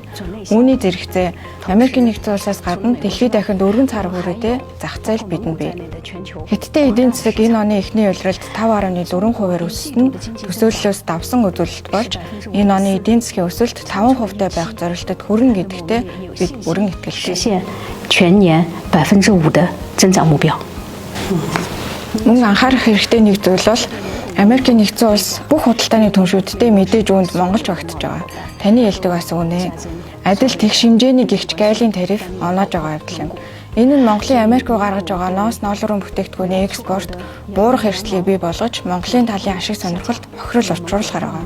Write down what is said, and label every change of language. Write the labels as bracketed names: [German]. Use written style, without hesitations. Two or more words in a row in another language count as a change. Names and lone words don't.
[Mongolian] Үүний зэрэгцээ Америкийн нэгдсэн улсаас гадна дэлхийд дахинд өргөн цар хүрээтэй зах зээл бидэнд бий. Хятадын эдийн засаг энэ оны эхний улиралд 5.4%-аар өссөн нь төсөөллөөс давсан үзүүлэлт болж энэ оны эдийн засгийн өсөлт 5%-тай байх зорилтод хүрнэ гэдэгтээ бид бүрэн итгэлтэй. [Chinese] 实现全年5%的增长目标。 [Mongolian] Мөн анхаарах хэрэгтэй нэг зүйл бол Америкийн нэгдсэн улс бүх худалдааны түншүүдтэй мэдээж үүнд Монголч багтаж байгаа. Таны хэлдэг бас үнэ. Адил тэгш хэмжээний гихч гаалийн тариф оноож байгаа явдал юм. Энэ нь Монголын Америк руу гаргаж байгаа ноос ноолрон бүтээгдэхүүний экспорт буурах эрсдлийг бий болгож Монголын талын ашиг сонирхолд бохирол учруулахаар байгаа.